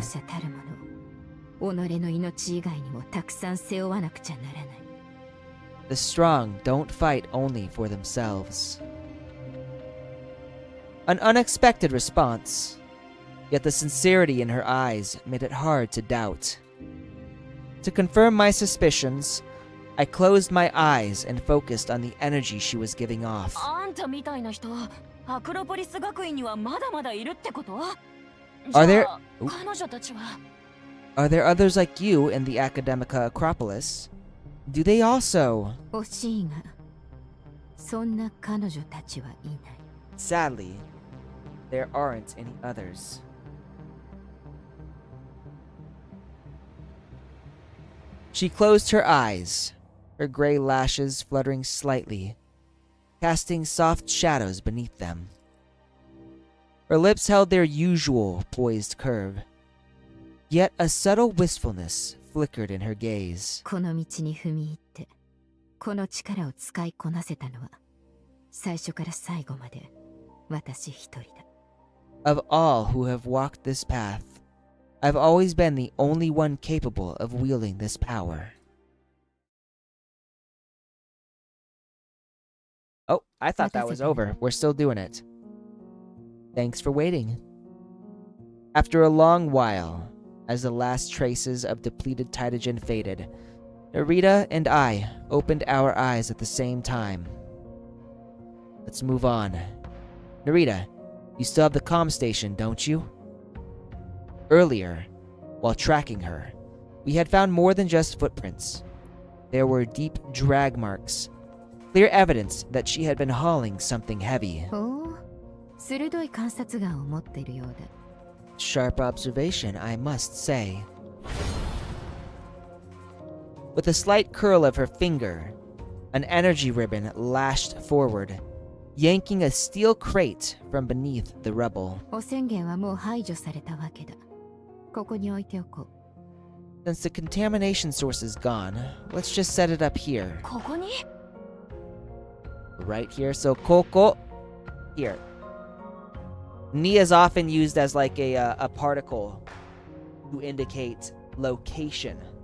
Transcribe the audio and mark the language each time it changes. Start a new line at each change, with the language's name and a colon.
Japanese: 強者たる者、己の命以外にもたくさん背負わなくちゃならない。
English: The strong don't fight only for themselves. An unexpected response, yet the sincerity in her eyes made it hard to doubt. To confirm my suspicions, I closed my eyes and focused on the energy she was giving off.
Japanese: あんたみたいな人、アクロポリス学院にはまだまだいるってこと？
English: Are there-
Japanese: 彼女たちは
English: Are there others like you in the Academica Acropolis? Do they also?
Japanese: 惜しいが、そんな彼女たちはいない。
English: Sadly, there aren't any others. She closed her eyes, her gray lashes fluttering slightly, casting soft shadows beneath them. Her lips held their usual poised curve, yet a subtle wistfulness flickered in her gaze.
Japanese: この道に踏み入って、この力を使いこなせたのは、最初から最後まで私一人だ。
English: Of all who have walked this path, I've always been the only one capable of wielding this power. Oh, I thought that was over. We're still doing it. Thanks for waiting. After a long while, as the last traces of depleted Titagen faded, Narita and I opened our eyes at the same time. Let's move on. Narita, you still have the comm station, don't you? Earlier, while tracking her, we had found more than just footprints. There were deep drag marks, clear evidence that she had been hauling something heavy.
Japanese: ほう、鋭い観察眼を持っているようだ。
English: Sharp observation, I must say. With a slight curl of her finger, an energy ribbon lashed forward, yanking a steel crate from beneath the rubble.
Japanese: 汚染源はもう排除されたわけだ。ここに置いておこう。
English: Since the contamination source is gone, let's just set it up here.
Japanese: ここに？
English: Right here, so Koko, here. Ni is often used as like a particle to indicate location.